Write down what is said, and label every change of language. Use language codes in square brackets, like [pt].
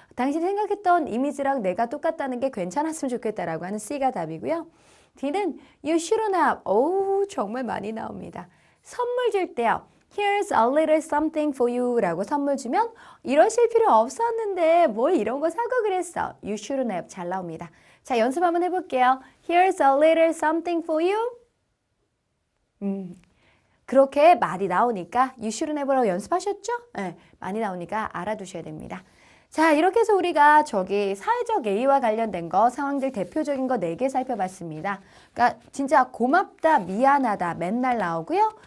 [ko] 당신이 생각했던 이미지랑 내가 똑같다는 게 괜찮았으면 좋겠다라고 하는 C가 답이고요. D는 [en] you shouldn't have. [ko] 정말 많이 나옵니다. 선물 줄 때요. [en] Here's a little something for you [ko] 라고 선물 주면 이러실 필요 없었는데 뭘 이런 거 사고 그랬어. [en] You shouldn't have. [ko] 잘 나옵니다. 자, 연습 한번 해볼게요. [en] Here's a little something for you. [ko] 그렇게 말이 나오니까 [en] you shouldn't have [ko] 라고 연습하셨죠? 네, 많이 나오니까 알아두셔야 됩니다. 자, 이렇게 해서 우리가 저기 사회적 예의와 관련된 거, 상황들 대표적인 거 4개 살펴봤습니다. 그러니까 진짜 고맙다, 미안하다 맨날 나오고요.